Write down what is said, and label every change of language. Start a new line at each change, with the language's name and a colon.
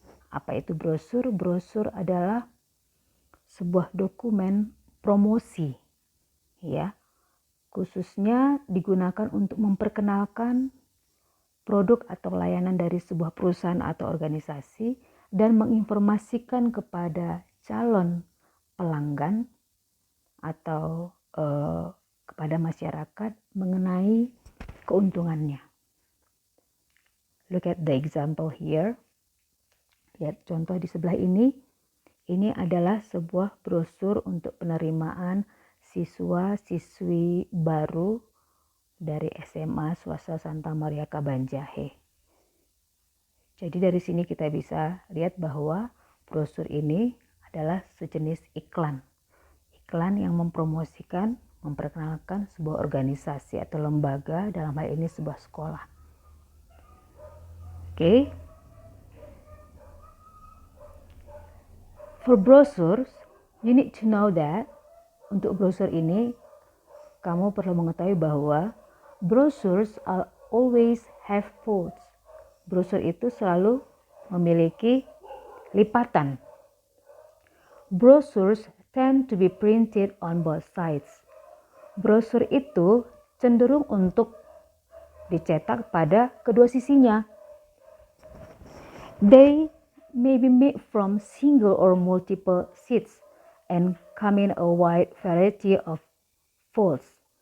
Indonesian: Apa itu brosur? Brosur adalah sebuah dokumen promosi, ya, khususnya digunakan untuk memperkenalkan produk atau layanan dari sebuah perusahaan atau organisasi dan menginformasikan kepada calon pelanggan atau kepada masyarakat mengenai keuntungannya.
English: Look at the example here.
Indonesian: Lihat contoh di sebelah ini. Ini adalah sebuah brosur untuk penerimaan siswa-siswi baru dari SMA Swasta Santa Maria Kabanjahe. Jadi dari sini kita bisa lihat bahwa brosur ini adalah sejenis iklan. Iklan yang mempromosikan, memperkenalkan sebuah organisasi atau lembaga, dalam hal ini sebuah sekolah.
English: Okay. For brochures, you need to know that
Indonesian: untuk brosur ini, kamu perlu mengetahui bahwa
English: brochures are always have folds.
Indonesian: Brosur itu selalu memiliki lipatan.
English: Brochures tend to be printed on both sides.
Indonesian: Brosur itu cenderung untuk dicetak pada kedua sisinya.
English: They may be made from single or multiple sheets and come in a wide variety of folds.